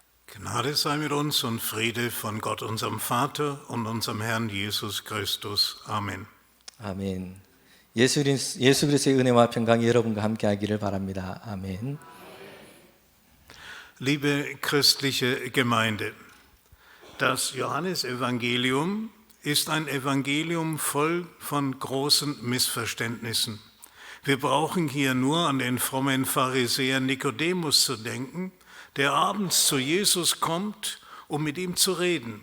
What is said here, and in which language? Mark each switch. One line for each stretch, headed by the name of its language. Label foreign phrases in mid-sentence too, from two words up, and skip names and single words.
German: Gnade sei mit uns und Friede von Gott, unserem Vater und unserem Herrn Jesus Christus. Amen.
Korean: 아멘. 예수 그리스도의 은혜와 평강이 여러분과 함께하기를 바랍니다. 아멘.
German: Liebe christliche Gemeinde, das Johannesevangelium ist ein Evangelium voll von großen Missverständnissen. Wir brauchen hier nur an den frommen Pharisäer Nikodemus zu denken, der abends zu Jesus kommt, um mit ihm zu reden.